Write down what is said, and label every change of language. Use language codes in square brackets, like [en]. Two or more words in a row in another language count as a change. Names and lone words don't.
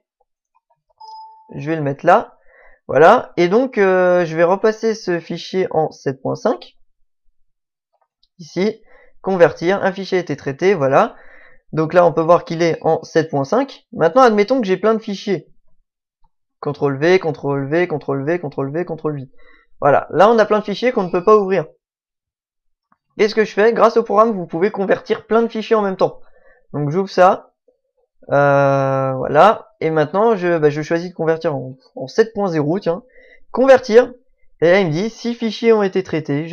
[fr] Je vais le mettre là. Voilà. Et donc, je vais repasser ce fichier en 7.5. Ici. Convertir. Un fichier a été traité. Voilà. Donc là, on peut voir qu'il est en 7.5. Maintenant, admettons que j'ai plein de fichiers. CTRL-V, CTRL-V, CTRL-V, CTRL-V, CTRL-V. Voilà. Là, on a plein de fichiers qu'on ne peut pas ouvrir. Et ce que je fais, grâce au programme, vous pouvez convertir plein de fichiers en même temps. Donc j'ouvre ça. Voilà. Et maintenant, je choisis de convertir en 7.0, tiens. Convertir. Et là, il me dit, 6 fichiers ont été traités.